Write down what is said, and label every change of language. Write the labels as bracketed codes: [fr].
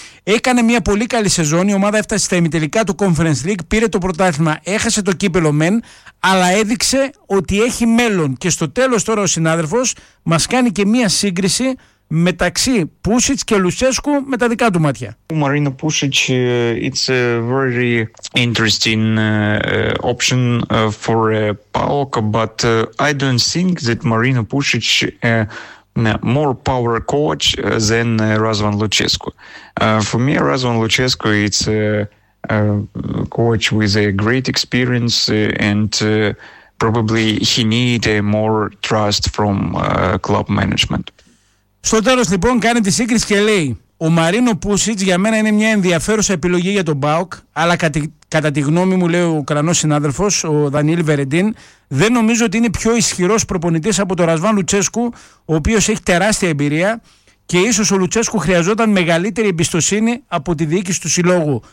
[el] Έκανε μια πολύ καλή σεζόν. Η ομάδα έφτασε στα ημιτελικά του Conference League, πήρε το πρωτάθλημα, έχασε το κύπελο μεν, αλλά έδειξε ότι έχει μέλλον. Και στο τέλος τώρα ο συνάδελφος μας κάνει και μια σύγκριση μεταξύ Πούσιτς και Λουτσέσκου με τα δικά του μάτια. [en] Ο Μαρίνο Πούσιτς, it's a very interesting option for PAOK, but I don't think that Marino Pušić more power coach than Razvan Lucescu. For me, Razvan Lucescu is a coach with a great experience and probably he need a more trust from club management. [el] Στο τέλος λοιπόν κάνει τη σύγκριση και λέει ο Μαρίνο Πούσιτς για μένα είναι μια ενδιαφέρουσα επιλογή για τον ΠΑΟΚ, αλλά Κατά τη γνώμη μου, λέει ο Ουκρανός συνάδελφος, ο Δανιήλ Βερεντίν, δεν νομίζω ότι είναι πιο ισχυρός προπονητής από τον Ρασβάν Λουτσέσκου, ο οποίος έχει τεράστια εμπειρία και ίσως ο Λουτσέσκου χρειαζόταν μεγαλύτερη εμπιστοσύνη από τη διοίκηση του συλλόγου.